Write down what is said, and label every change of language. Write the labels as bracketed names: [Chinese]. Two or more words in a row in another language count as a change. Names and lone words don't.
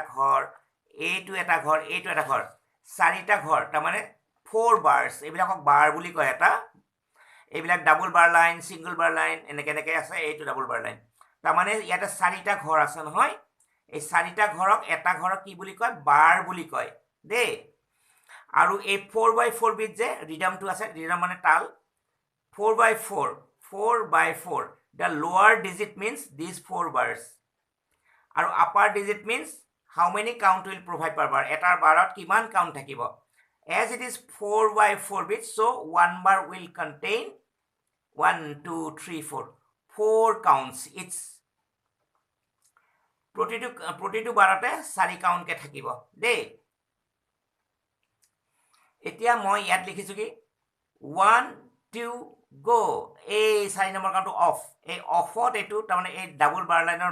[Assamese] ঘৰ এইটো এটা ঘৰ এইটো এটা ঘৰ 4টা ঘৰ তাৰমানে 4 বাৰ্ছ এইবিলাকক বাৰ বুলি কয় এটা এইবিলাক [English] double bar line single bar line [Assamese] এনেকৈ আছে এইটো [English] double bar line [Assamese] তাৰমানে ইয়াতে 4টা ঘৰ আছে নহয় এই 4টা ঘৰক এটা ঘৰক কি বুলি কয় বাৰ বুলি কয় দেই আৰু এই 4/4 বিট যে ৰিডামটো আছে ৰিডাম মানে তাল [English] 4/4 the lower digit means these 4 bars আৰু upper digit means how many count will provide per bar [Assamese] এটাৰ বাৰত কিমান কাউণ্ট থাকিব [English] as it is 4/4 bit so one bar will contain 1 2 3 4 counts it's [Assamese] প্ৰতিটো বাৰতে 4 কাউণ্টকে থাকিব দেই এতিয়া মই ইয়াত লিখিছোঁ কি 1 2 গো এই 4 নম্বৰ কাউণ্টটো অফ এই অফত এইটো তাৰমানে এই [English] double bar line